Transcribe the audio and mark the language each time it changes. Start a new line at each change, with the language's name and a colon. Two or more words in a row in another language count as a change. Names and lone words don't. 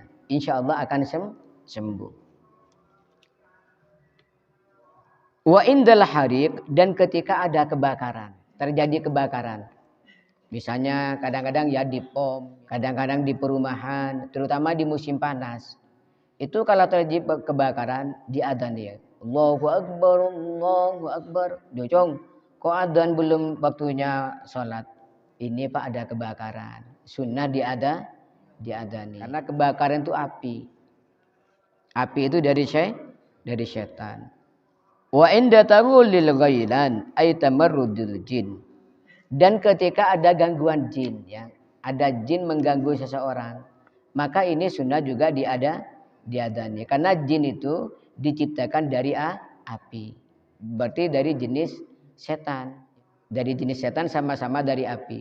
Indonesian: Insya Allah akan sembuh.
Arabic: وعند الحريق,
Indonesian: dan ketika ada kebakaran, terjadi kebakaran. Misalnya kadang-kadang ya di pom, kadang-kadang di perumahan, terutama di musim panas. Itu kalau terjadi kebakaran diadani ya.
Arabic: الله أكبر.
Indonesian: Dojong, kok adzan belum waktunya sholat? Ini Pak ada kebakaran. Sunnah diadani. Karena kebakaran itu api. Api itu dari setan.
Arabic: وعند تغول الغيلان أي تمرد الجن.
Indonesian: Dan ketika ada gangguan jin ya, ada jin mengganggu seseorang, maka ini sunnah juga diadani. Karena jin itu diciptakan dari api. Berarti dari jenis setan. Dari jenis setan sama-sama dari api.